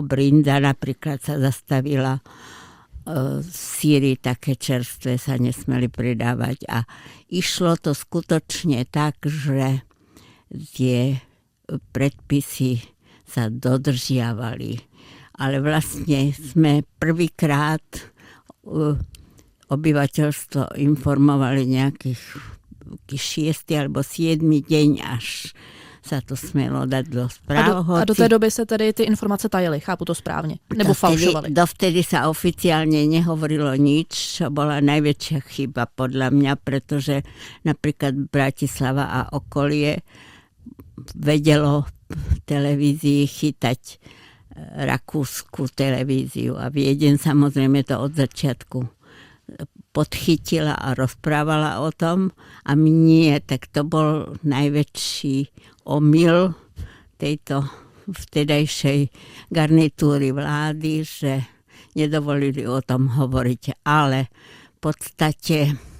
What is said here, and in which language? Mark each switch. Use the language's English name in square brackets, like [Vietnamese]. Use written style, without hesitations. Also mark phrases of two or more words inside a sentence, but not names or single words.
[Slovak] Brinda napríklad sa zastavila, síry také čerstvé sa nesmeli pridávať a išlo to skutočne tak, že tie predpisy sa dodržiavali. Ale vlastne sme prvýkrát obyvateľstvo informovali nejakých 6. alebo 7. deň, až sa to smelo dať do správ. [Czech] A do té doby se tedy ty informace tajily, chápu to správně? Nebo falšovali? [Slovak] Dovtedy sa oficiálne nehovorilo nič, čo bola najväčšia chyba podľa mňa, pretože napríklad Bratislava a okolie vedelo v televízii chytať rakúsku televíziu a Viedeň samozrejme to od začiatku podchytila a rozprávala o tom a my nie, tak to bol najväčší omyl tejto vtedajšej garnitúry vlády, že nedovolili o tom hovoriť, ale v podstate